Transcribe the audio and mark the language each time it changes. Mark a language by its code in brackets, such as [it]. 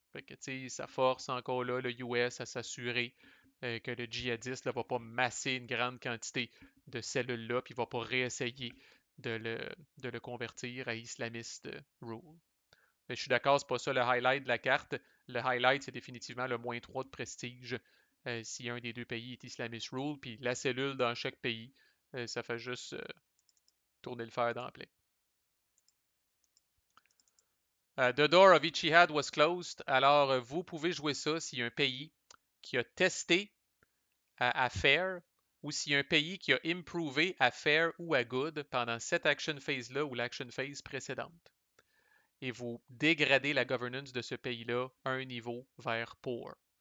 [fr] Fait que, ça force encore là le US à s'assurer que le djihadiste ne va pas masser une grande quantité de cellules-là, puis ne va pas réessayer de le, de le convertir à Islamist Rule. Mais je suis d'accord, c'est pas ça le highlight de la carte. Le highlight, c'est définitivement le moins 3 de prestige si un des deux pays est Islamist Rule. Puis la cellule dans chaque pays, ça fait juste tourner le fer dans le plein. [en] The door of Ichihad was closed. [fr] Alors, vous pouvez jouer ça s'il y a un pays qui a testé à fair ou s'il y a un pays qui a imprové à fair ou à good pendant cette action phase-là ou l'action phase précédente. Et vous dégradez la governance de ce pays-là un niveau vers poor.